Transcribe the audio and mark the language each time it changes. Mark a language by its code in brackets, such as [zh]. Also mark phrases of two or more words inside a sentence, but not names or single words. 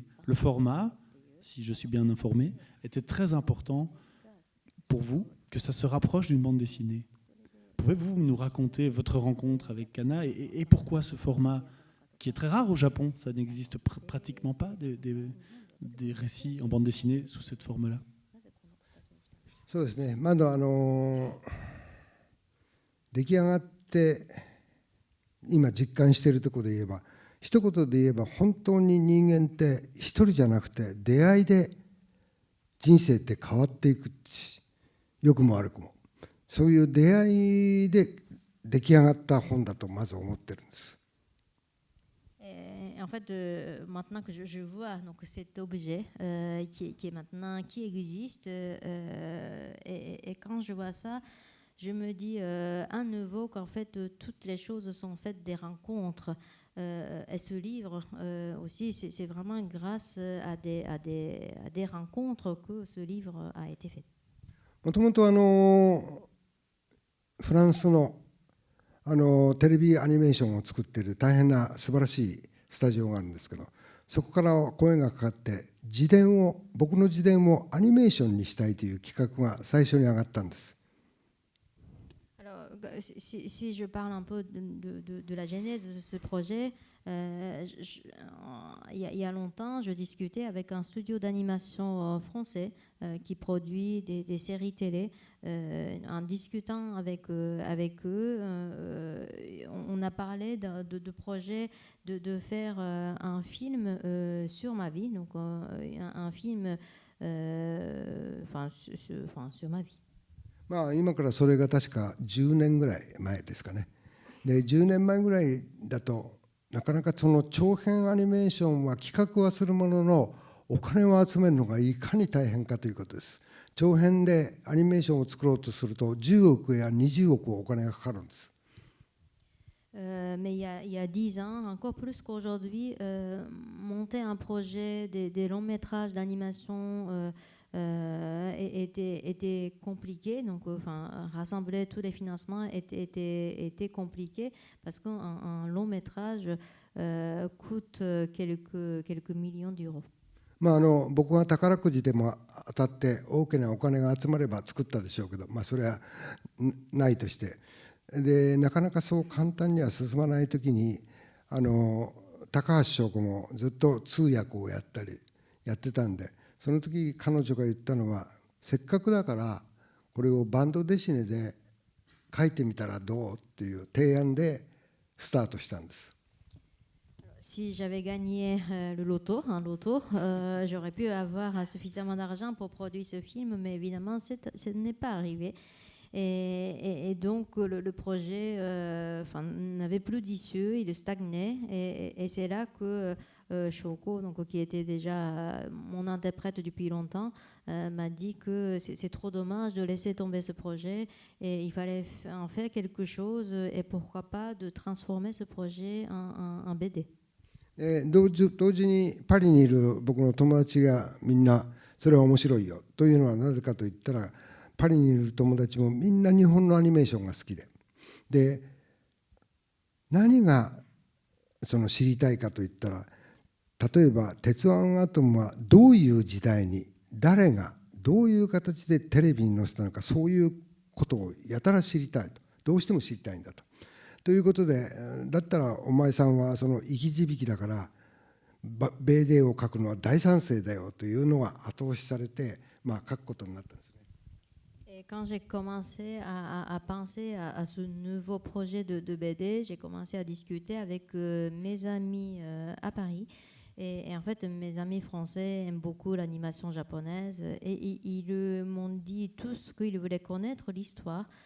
[fr] Le format, si je suis bien informé, était très important pour vous, que ça se rapproche d'une bande dessinée. Pouvez-vous nous raconter votre rencontre avec Kana et pourquoi ce format qui est très rare au Japon, ça n'existe pratiquement pas, des récits en bande dessinée sous cette forme-là? [ja] そうですね、まだ出来上がって今実感しているところで言えば、一言で言えば本当に人間って一人じゃなくて出会いで人生って変わっていくし、良くも悪くもそういう出会いで出来上がった本だとまず思ってるんです。 [fr] En fait, maintenant que je vois donc, cet objet qui existe, et quand je vois ça, je me dis à nouveau qu'en fait toutes les choses sont faites des rencontres. Et ce livre aussi, c'est vraiment grâce à des rencontres que ce livre a été fait. [ja] もともとフランスのテレビアニメーションを作っている大変な素晴らしいスタジオがあるんですけど、そこから声がかかって僕の自伝をアニメーションにしたいという企画が最初に上がったんです。 [fr] Alors, si je parle un peu de la genèse de ce projet, il y a longtemps, je discutais avec un studio d'animation français qui produit des séries télé. En discutant avec eux, on a parlé de projet de faire un film sur ma vie, donc un film sur ma vie. [ja] まあ今からそれが確か10年ぐらい前ですかね。で10年前ぐらいだとなかなかその長編アニメーションは企画はするもののお金を集めるのがいかに大変かということです。長編でアニメーションを作ろうとすると10億や20億お金がかかるんです。 [fr] Mais il y a 10 ans, encore plus qu'aujourd'hui, monter un projet, des longs métrages d'animation était compliqué. Donc, rassembler tous les financements était compliqué parce qu'un long métrage coûte quelques millions d'euros. [ja] 僕が宝くじでも当たって大きなお金が集まれば作ったでしょうけど、それはないとして、でなかなかそう簡単には進まないときに高橋翔子もずっと通訳をやってたんで、その時彼女が言ったのは、せっかくだからこれをバンドデシネで書いてみたらどうっていう提案でスタートしたんです。 [fr] Si j'avais gagné un loto, j'aurais pu avoir suffisamment d'argent pour produire ce film, mais évidemment, ce n'est pas arrivé. Et donc, le projet n'avait plus d'issue, il stagnait. Et c'est là que Shoko, donc, qui était déjà mon interprète depuis longtemps, m'a dit que c'est trop dommage de laisser tomber ce projet et il fallait en faire quelque chose et pourquoi pas de transformer ce projet en BD. [ja] 同時にパリにいる僕の友達がみんなそれは面白いよというのはなぜかといったら、パリにいる友達もみんな日本のアニメーションが好きで、何がその知りたいかといったら、例えば鉄腕アトムはどういう時代に誰がどういう形でテレビに載せたのか、そういうことをやたら知りたいと、どうしても知りたいんだと。ということで、だったらお前さんはその生き字引からベーデーを書くのは大賛成だよというのが後押しされて、書くことになったんですね。 [fr] Quand j'ai commencé à penser à ce nouveau projet de BD, j'ai commencé à discuter avec mes amis à Paris. Et en fait, mes amis français aiment beaucoup l'animation japonaise et ils m'ont dit tout ce qu'ils voulaient connaître, l'histoire.